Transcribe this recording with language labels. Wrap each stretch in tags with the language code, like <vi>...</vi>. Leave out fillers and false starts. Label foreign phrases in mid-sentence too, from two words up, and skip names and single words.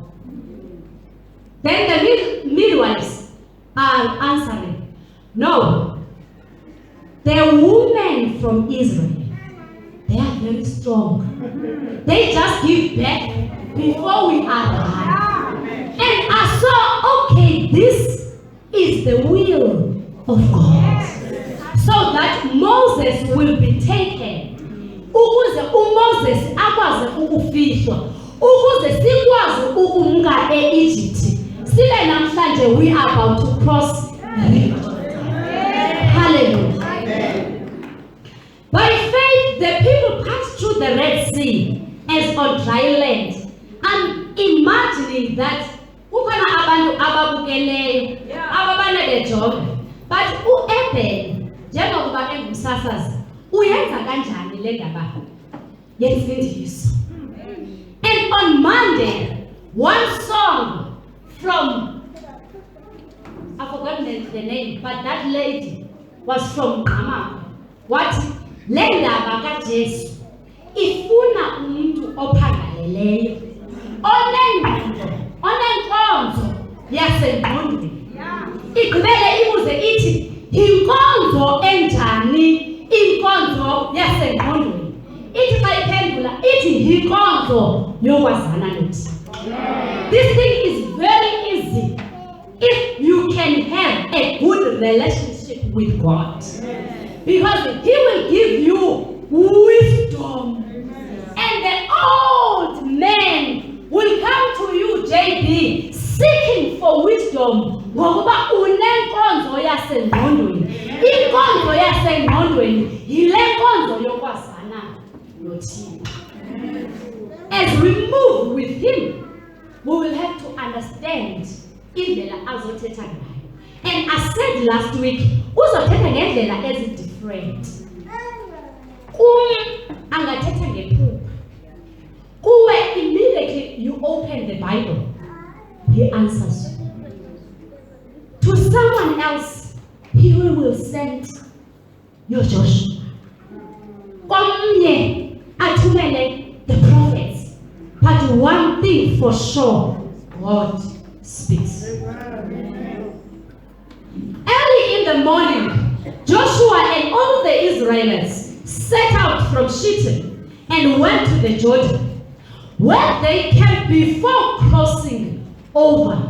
<en>Then the midwives are answering, no, the women from Israel, they are very strong. They just give birth before we are alive. And I saw, okay, this is the will of God. So that Moses will be taken.</en> <xh>Ukuze uMoses akwazi ukufihlwa. Ukuze sikwazi ukumka e-Egypt. Sibe namhlanje</xh> <en>we are about to cross the river. Hallelujah. By faith, the people passed through the Red Sea as on dry land. And imagining that</en> <xh>kukhona abantu ababukeleyo ababane bejoga, but uEben njengokuba engumsasazi uyenza kanjani le ndaba yemfundiso.</xh> <en>And on Monday, one song from, I've forgotten the name, but that lady was from Mama. What?</en> <xh>Le ndaba kaJesu ifuna umuntu ophangaleleyo, onenkonzo yasengqondweni. Igqibele ibuze ithi, inkonzo enjani inkonzo yasengqondweni? Ithi xa iphendula ithi inkonzo yokwazana noThixo.</xh> <en>This thing is very easy if you can have a good relationship with God, because He will give you wisdom. And the old men will come to you, JB, seeking for wisdom.</en> <xh>Ngokuba unenkonzo yasengqondweni. Inkonzo yasengqondweni yile nkonzo yokwazana noThixo.</xh> <en>As we move with Him, we will have to understand</en> <xh>indlela azothetha ngayo.</xh> <en>And I said last week,</en> <xh>uzothetha ngendlela ezi-different. Kum angathetha ngephupho.</xh> <en>Kuwe immediately you open the Bible, he answers you. To someone else, he will send your Joshua.</en> <xh>Komnye athumele</xh> <en>the prophets. But one thing for sure, God speaks. Early in the morning, Joshua and all the Israelites set out from Shittim and went to the Jordan, where they camped before crossing over.</en>